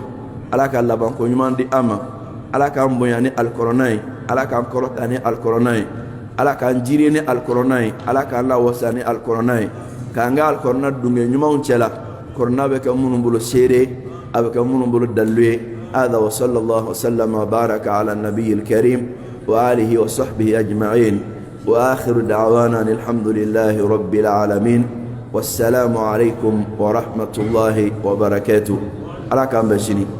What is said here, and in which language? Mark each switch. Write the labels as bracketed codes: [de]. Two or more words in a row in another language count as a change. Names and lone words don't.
[bm] Ala ka labanko ɲuman di an ma. Ala k'an bonya ni alikɔrɔna ye. Ala k'an kɔrɔta ni alikɔrɔna ye. Ala k'an jiri ni alikɔrɔna ye. Ala k'an lawasa ni alikɔrɔna ye. K'an ka alikɔrɔna dunge ɲumanw cɛ la. Kɔrɔna bɛ kɛ minnu bolo seere, a bɛ kɛ minnu bolo dalilu ye. [ar] هذا وصلى الله وسلم وبارك على النبي الكريم وآله وصحبه أجمعين وآخر دعوانا الحمد لله رب العالمين والسلام عليكم ورحمة الله وبركاته. على كام بشني